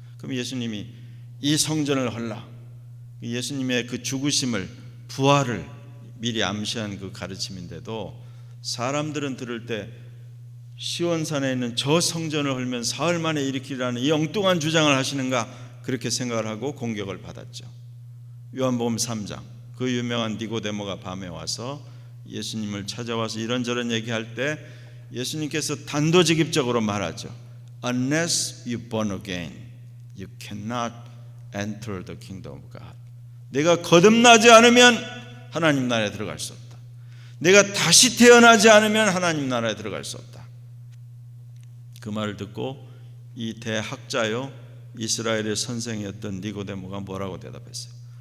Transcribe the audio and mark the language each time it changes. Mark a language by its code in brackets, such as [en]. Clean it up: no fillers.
[ko] 그럼 예수님이 이 성전을 헐라, 예수님의 그 죽으심을 부활을 미리 암시한 그 가르침인데도 사람들은 들을 때 시온산에 있는 저 성전을 헐면 사흘 만에 일으키라는 이 엉뚱한 주장을 하시는가, 그렇게 생각을 하고 공격을 받았죠. 요한복음 3장, 그 유명한 니고데모가 밤에 와서 예수님을 찾아와서 이런저런 얘기할 때 예수님께서 단도직입적으로 말하죠. [en] Unless you born again, you cannot enter the kingdom of God. [ko] 내가 거듭나지 않으면 하나님 나라에 들어갈 수 없다. 내가 다시 태어나지 않으면 하나님 나라에 들어갈 수 없다. 그 말을 듣고 이 대학자요 이스라엘의 선생이었던 니고데모가 뭐라고 대답했어요?